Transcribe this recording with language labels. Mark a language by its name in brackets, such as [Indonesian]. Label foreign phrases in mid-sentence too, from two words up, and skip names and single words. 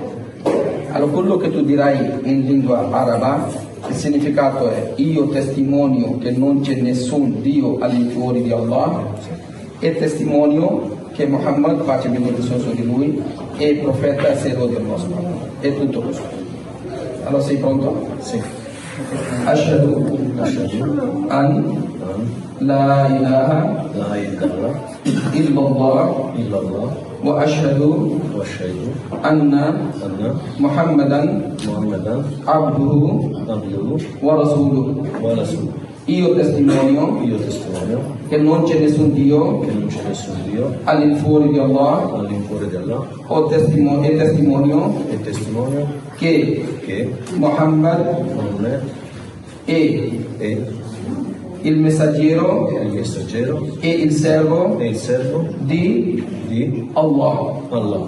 [Italian] Allora, quello che tu dirai in lingua araba, il significato è: io testimonio che non c'è nessun Dio al di fuori di Allah e testimonio che Muhammad, pace e benedizione su di lui, è profeta e servo di Allah. È tutto questo. Allora, sei pronto? Sì. [Arabic] أشهد أن لا إله لا إله illallah illallah وأشهد وأشهد anna anna Muhammadan Muhammadan abduhu abduhu ورسوله. ورسوله. [Italian] Io testimonio Io testimonio che non c'è nessun Dio che non c'è nessun Dio all'infuori di Allah all'infuori di Allah e testimonio e testimonio che che Muhammad Muhammad è è il messaggero il messaggero e il servo e il servo di di Allah. Allah.